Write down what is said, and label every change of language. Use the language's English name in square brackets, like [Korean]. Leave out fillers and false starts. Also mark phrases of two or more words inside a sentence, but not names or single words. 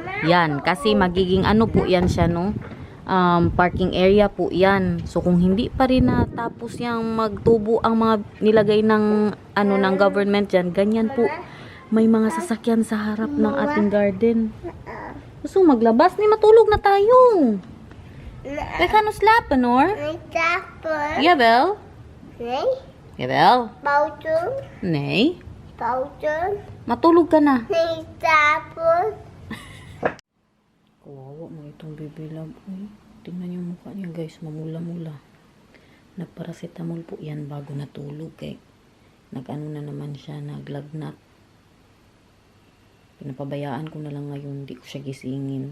[Filipino] Yan, kasi magiging ano po yan siya, no? Parking area po yan. So kung hindi pa rin natapos yung magtubo ang mga nilagay ng ng government dyan, ganyan po. May mga sasakyan sa harap ng ating garden. Gusto maglabas? Ni matulog na tayo. [Dutch] We kan slapen hoor. Jawel. Jawel. Nee. [Filipino] Matulog ka na. Kawawa mo itong bibilab. Tingnan yung mukha niya guys, mamula-mula. Nagparacetamol po yan bago natulog eh. Nag-ano na naman siya, naglagnat. Pinapabayaan ko na lang ngayon, hindi ko siya gisingin.